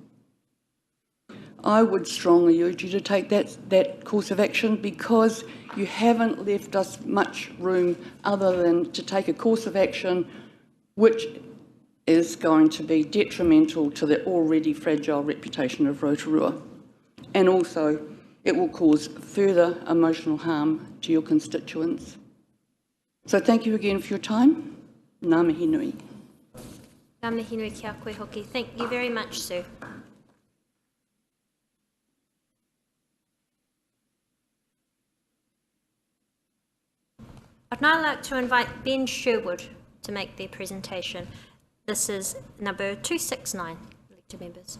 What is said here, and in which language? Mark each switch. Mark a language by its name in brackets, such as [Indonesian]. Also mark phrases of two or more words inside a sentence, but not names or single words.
[English] I would strongly urge you to take that course of action, because you haven't left us much room other than to take a course of action which is going to be detrimental to the already fragile reputation of Rotorua. And also, it will cause further emotional harm to your constituents. So thank you again for your time. [Māori] Ngā mihi nui. Ngā mihi nui kia koe hoki. [English] Thank you very much, Sue. I'd now like to invite Ben Sherwood to make their presentation. This is number 269, elected members.